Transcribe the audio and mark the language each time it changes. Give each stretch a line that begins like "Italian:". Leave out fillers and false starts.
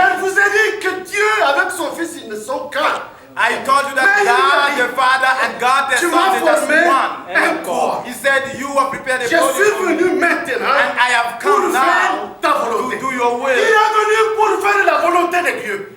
French: Je vous ai dit que Dieu avec son fils ils ne sont qu'un.
English: I told you that God the Father and God the Son are just one. He said you have prepared a body for me. And I have come now to do your will.
French: Il est venu pour faire la volonté de Dieu.